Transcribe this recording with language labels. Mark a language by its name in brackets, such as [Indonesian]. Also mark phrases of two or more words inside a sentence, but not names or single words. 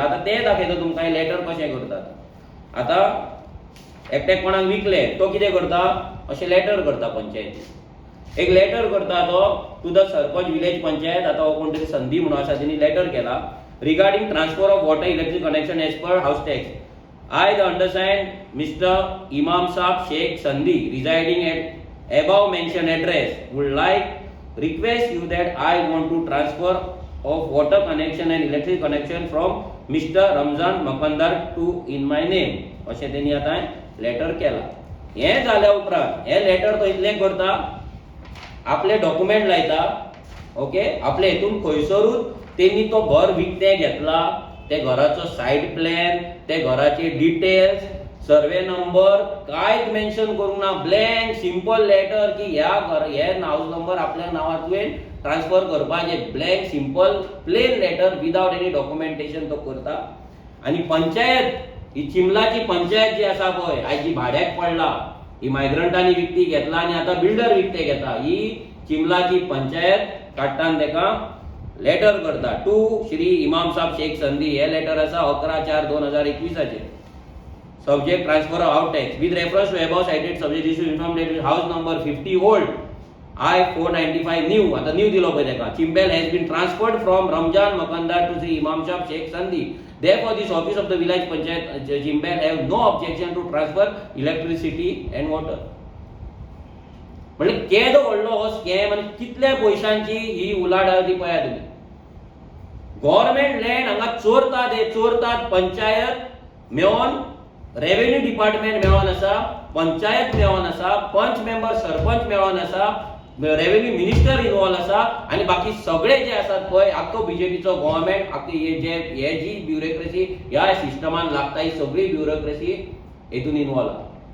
[Konkani] आता ते दाखयता तुमकां हे लेटर कशें करतात. आता एकट्याक कोणाक विकले तो कितें करता, अशें लेटर करता पंचायतीक. एक लेटर करता तो [English] to the Sarpanch village panchayat. [Konkani] आता हो कोण तरी संधी म्हणून आसा तेणी लेटर केला, [English] regarding transfer of water electric connection as per house tax. I, the undersigned Mr. Imam Saab Sheikh Sandhi, residing at above mentioned address, would like request you that I want to transfer of water connection and electric connection from Mr. Ramzan Makandar to in my name. [Konkani] अशें तेणी आतां लेटर केला. हे जाल्या उपरांत हे लेटर तो इतलें करता, आपले डॉक्युमेंट लायता, ओके, आपले हेतून खंयसरूच तेणी तो घर विकतें घेतला, ते घराचो [English] site plan, [Konkani] ते घराचे डिटेल्स, [English] survey number [Konkani] कांयच मेन्शन करूंक ना. [English] blank simple letter [Konkani] की ह्या हे [English] house number [Konkani] आपल्या नांवार तुवें ट्रान्सफर करपाचे. [English] Blank simple plain letter without any documentation [Konkani] तो करता. आनी पंचायत ही चिंबलाची पंचायत जी आसा पळय, आयज जी भाड्याक पडला, ही मायग्रंटांनी विकती घेतला आनी आतां बिल्डर विकते घेता, ही चिंबलाची पंचायत काडटान तेका लेटर करता टू श्री इमाम साहब शेख संधी. हे लेटर आसा 11/4/2021. [English] Subject transfer of house tax with reference to above cited subject issue inform that house number 50 old I-495 new. [Konkani] आता न्यू दिलो पळय तेका. [English] Chimbel has been transferred from Ramzan Makandar to Shri Imam Saheb Sheikh Sandhi. Therefore, this office of the village panchayat Chimbel have no objection to transfer electricity and water. [Konkani] म्हणजे केदो व्हडलो हो स्कॅम आनी कितल्या पयशांची ही उलाढाल ती पळया तुमी. [English] government land [Konkani] हांगा चोरतात, हे चोरतात. पंचायत मेळोन, [English] revenue department [Konkani] मेळोन आसा, पंचायत मेळोन आसा, पंच मेंबर सरपंच मेळोन आसा, [English] revenue minister [Konkani] इन्वॉल्व आसा, आनी बाकी सगळे जे आसात पळय, आख्खो बीजेपीचो गव्हर्नमेंट, आख्खी हे जी ब्युरोक्रेसी ह्या सिस्टमान लागता, ही सगळी ब्युरोक्रेसी हेतून इन्वॉल्व आहा.